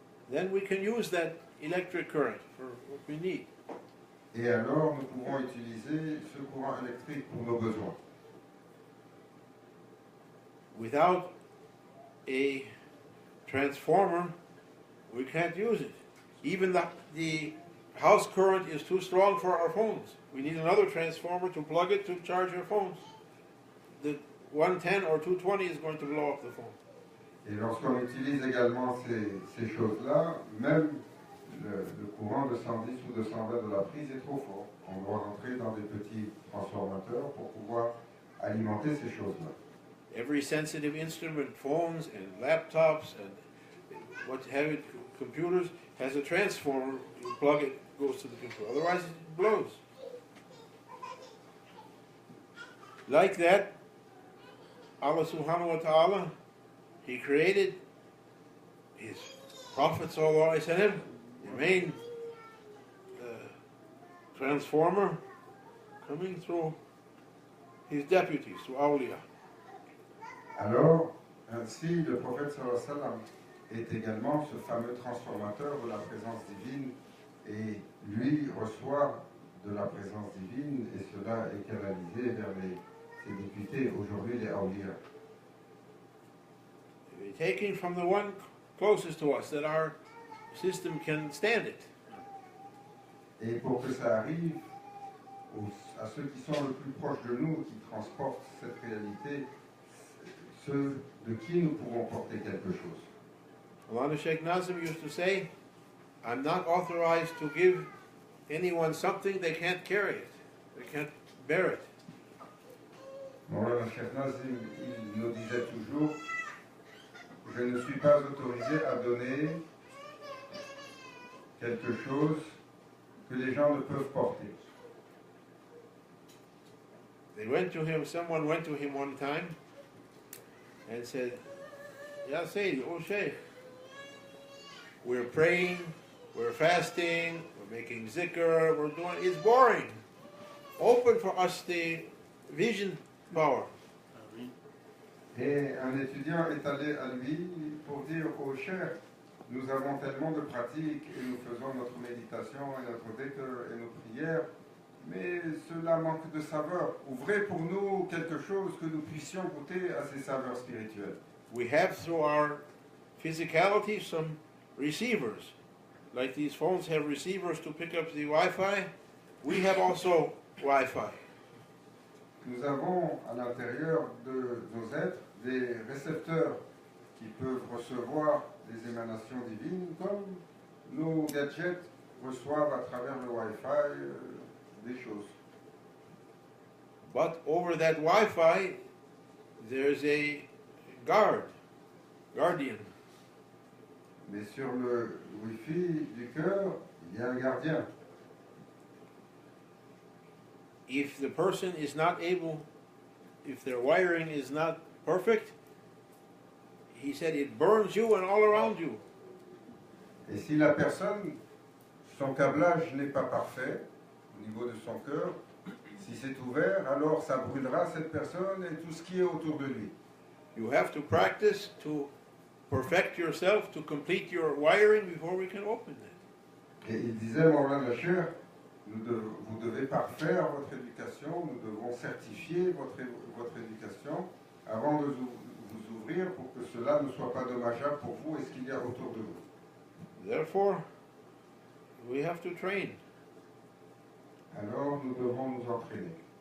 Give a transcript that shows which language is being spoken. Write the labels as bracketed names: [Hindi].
[English] Then we can use that electric current for what we need. [French] Et alors, nous pouvons utiliser ce courant électrique pour nos besoins. [English] Without a transformer, we can't use it. Even the house current is too strong for our phones. We need another transformer to plug it to charge our phones. The 110 or 220 is going to blow up the phone. [French] Et lorsqu'on utilise également ces choses-là, même le courant de 110 ou 220 de la prise est trop fort. On doit rentrer dans des petits transformateurs pour pouvoir alimenter ces choses-là. [English] Every sensitive instrument, phones and laptops and what have it, computers, has a transformer. You plug it, goes to the computer. Otherwise, it blows. Like that, Allah [Arabic] subhanahu wa ta'ala, [English] He created His Prophet [Arabic] sallallahu alaihi wasallam, [English] the main transformer, coming through His deputies, through awliya. [French] Alors, ainsi, le prophète [Arabic] sallallahu alayhi wa sallam [French] est également ce fameux transformateur de la présence divine et lui reçoit de la présence divine et cela est canalisé vers ses députés, aujourd'hui les awliya. [English] Taking from the one closest to us that our system can stand it. [French] Et pour que ça arrive à ceux qui sont le plus proches de nous, qui transportent cette réalité, ceux de qui nous pouvons porter quelque chose. [English] Maulana Sheikh Nazim used to say, I'm not authorized to give anyone something they can't carry it, they can't bear it. [French] Maulana Cheikh Nazim, il nous disait toujours, je ne suis pas autorisé à donner quelque chose que les gens ne peuvent porter. [English] Someone went to him one time and said, [Arabic] Ya Sayyid, [English] oh Shaykh, we're praying, we're fasting, we're making zikr, it's boring. Open for us the vision power. [French] Et un étudiant est allé à lui pour dire au Cheikh, nous avons tellement de pratiques et nous faisons notre méditation et notre dhikr et nos prières, mais cela manque de saveur. Ouvrez pour nous quelque chose que nous puissions goûter à ces saveurs spirituelles. [English] We have through our physicality some receivers. Like these phones have receivers to pick up the Wi-Fi, we have also Wi-Fi. [French] Nous avons à l'intérieur de nos êtres des récepteurs qui peuvent recevoir des émanations divines comme nos gadgets reçoivent à travers le Wi-Fi des choses. [English] But over that Wi-Fi, there's a guardian. [French] Mais sur le Wi-Fi du cœur, il y a un gardien. [English] If the person is not able, if their wiring is not perfect, he said it burns you and all around you. [French] Et si la personne, son câblage n'est pas parfait au niveau de son cœur, si c'est ouvert, alors ça brûlera cette personne et tout ce qui est autour de lui. [English] You have to practice to perfect yourself, to complete your wiring before we can open it. [French] Et il disait, Maulana Cheikh, vous devez parfaire votre éducation, nous devons certifier votre éducation avant de vous ouvrir pour que cela ne soit pas dommageable pour vous et ce qu'il y a autour de vous. [English] Therefore, we have to train. [French] Alors nous devons nous entraîner.